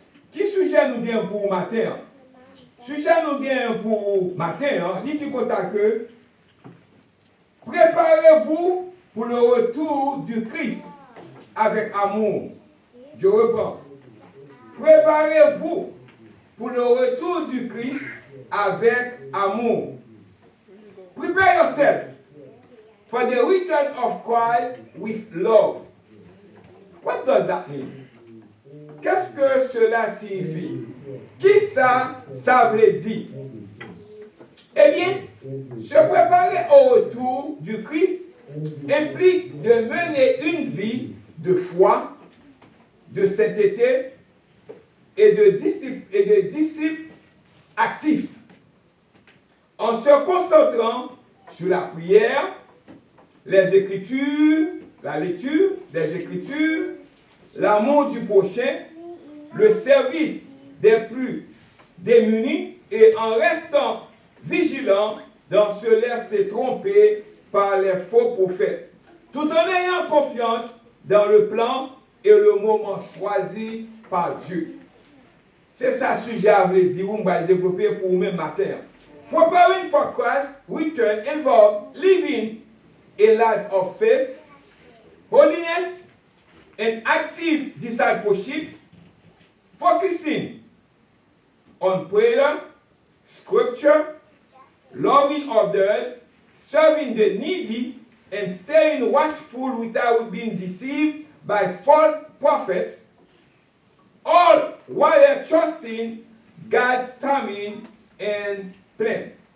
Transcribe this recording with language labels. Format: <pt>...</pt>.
<fr>Qui sujet nous gagne pour matin? Sujet nous gagne pour matin, il dit comme ça que préparez-vous pour le retour du Christ avec amour. Je reprends. Préparez-vous pour le retour du Christ avec amour.</fr> <en>Prepare yourself for the return of Christ with love. What does that mean?</en> <fr>Qu'est-ce que cela signifie? Qui ça veut dire? Eh bien, se préparer au retour du Christ implique de mener une vie de foi, de sainteté et de disciples actifs, en se concentrant sur la prière, les Écritures, la lecture des Écritures, l'amour du prochain, le service des plus démunis et en restant vigilant dans se laisser tromper par les faux prophètes, tout en ayant confiance dans le plan et le moment choisi par Dieu. C'est ça le sujet à vous dire, on va le développer pour vous-même matin.</fr> <en>Preparing for Christ's return involves living a life of faith, holiness, and active discipleship, focusing on prayer, scripture, loving others, serving the needy, and staying watchful without being deceived by false prophets, all while trusting God's timing and plan.</en>